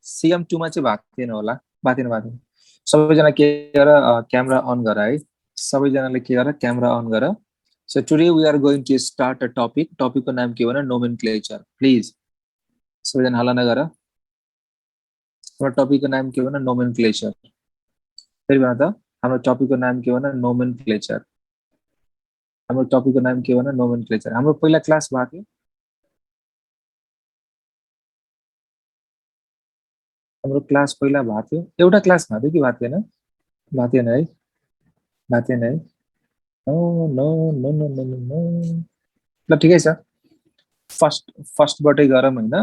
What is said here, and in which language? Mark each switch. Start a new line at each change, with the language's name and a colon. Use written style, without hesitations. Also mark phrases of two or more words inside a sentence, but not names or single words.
Nepali: CM2 मा चाहिँ भएको थिएन होला, भएको थिएन। सबैजना के गर
English: camera on
Nepali: गर है, सबैजनाले के गर
English: camera on
Nepali: गर।
English: So today we are going to start a topic.
Nepali: Topic को नाम के हो ना nomenclature. Please सबैजना हल्ला नगर। हाम्रो टपिक को नाम के हो ना nomenclature. फेरि भन त, हाम्रो टपिक को नाम के हो ना nomenclature. हाम्रो टपिक को नाम के हो ना nomenclature. हाम्रो पहिला क्लास भएको थियो, हाम्रो क्लास पहिला भएको थियो, एउटा क्लास भएको थियो कि भएको थिएन? भएको थिएन है, भएको थिएन है।
English: no no no no no no
Nepali: ल ठिकै छ, फर्स्टबाटै गरौँ होइन।